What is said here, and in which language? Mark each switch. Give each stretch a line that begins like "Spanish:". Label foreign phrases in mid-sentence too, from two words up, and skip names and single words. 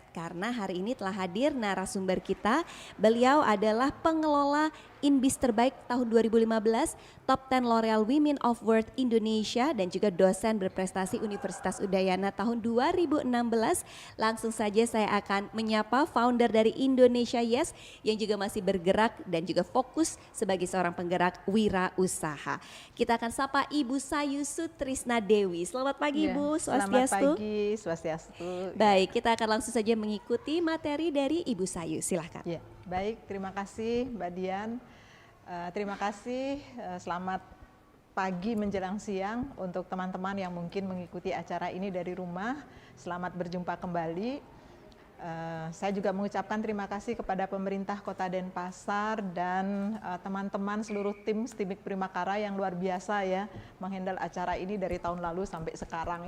Indonesian: Karena hari ini telah hadir narasumber kita, beliau adalah pengelola Inbis terbaik tahun 2015, Top 10 L'Oreal Women of Worth Indonesia dan juga dosen berprestasi Universitas Udayana tahun 2016. Langsung saja saya akan menyapa founder dari Indonesia Yes yang juga masih bergerak dan juga fokus sebagai seorang penggerak wirausaha. Kita akan sapa Ibu Sayu Sutrisna Dewi. Selamat pagi Ibu, Selamat Swastiastu. pagi, Swastiastu. Baik, kita akan langsung saja mengikuti materi dari Ibu Sayu. Silahkan. Ya, baik, terima kasih Mbak Dian. Terima kasih, selamat pagi menjelang siang untuk teman-teman yang mungkin mengikuti acara ini dari rumah. Selamat berjumpa kembali. Saya juga mengucapkan terima kasih kepada pemerintah Kota Denpasar dan teman-teman seluruh tim Stimik Primakara yang luar biasa ya menghandle acara ini dari tahun lalu sampai sekarang ya.